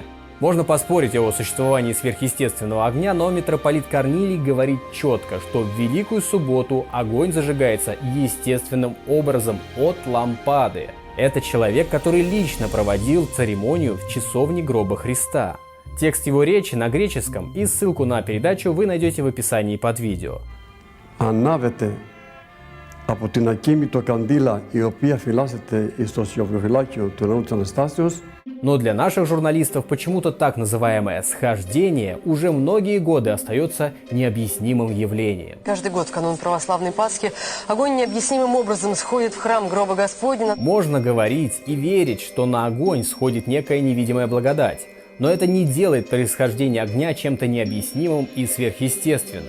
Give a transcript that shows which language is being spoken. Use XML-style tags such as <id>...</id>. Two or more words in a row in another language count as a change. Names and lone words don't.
<ru>Можно поспорить о существовании сверхъестественного огня, но митрополит Корнилий говорит четко, что в Великую Субботу огонь зажигается естественным образом от лампады. Это человек, который лично проводил церемонию в часовне гроба Христа. Текст его речи на греческом и ссылку на передачу вы найдете в описании под видео.</ru> <el>Από την ακίνητο καντήλα η οποία φυλάσσεται στο σιωπιοφυλάκιο του ναού της Αναστάσεως.</el> <ru>Но для наших журналистов почему-то так называемое схождение уже многие годы остается необъяснимым явлением. Каждый год в канун православной Пасхи огонь необъяснимым образом сходит в храм гроба Господня. Можно говорить и верить, что на огонь сходит некая невидимая благодать, но это не делает происхождение огня чем-то необъяснимым и сверхъестественным.</ru>